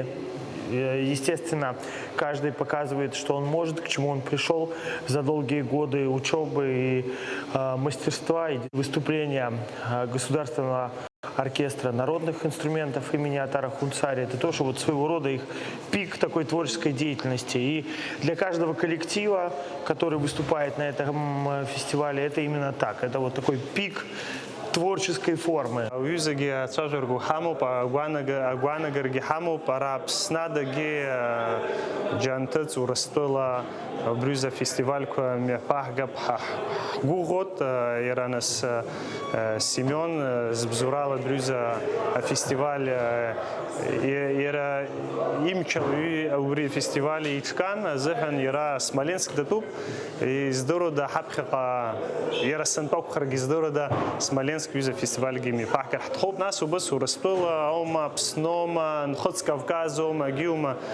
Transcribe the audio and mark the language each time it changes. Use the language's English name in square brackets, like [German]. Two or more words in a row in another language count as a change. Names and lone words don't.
[Russian] Естественно, каждый показывает, что он может, к чему он пришел за долгие годы учебы и мастерства, и выступления государственного оркестра народных инструментов имени Атара Хунцари. Это тоже вот своего рода их пик такой творческой деятельности. И для каждого коллектива, который выступает на этом фестивале, это именно так. Это вот такой пик творческой формы. [Abkhazian] Уюзаги ацәажәаргәо ҳамоуп, агәаанагарагьы ҳамоуп, ара Аԥснадагьы џьанҭыҵ, Урыстәыла абриуза фестивальқәа мҩаԥаҳгап ҳгәыӷуот, иара нас Семен збзурала абриуза афестиваль иара имчала убри афестиваль иҿкан азыҳәан иара Смоленск датәуп, издыруада ҳаԥхьаҟа иара сантәақәхаргьы издыруада Смоленск ҩыза фестивальгьы мҩаԥаҳгар ҳҭахоуп, нас убыс Урыстәыла аума, Аԥснома, Нхыҵ Кавказома, агьиума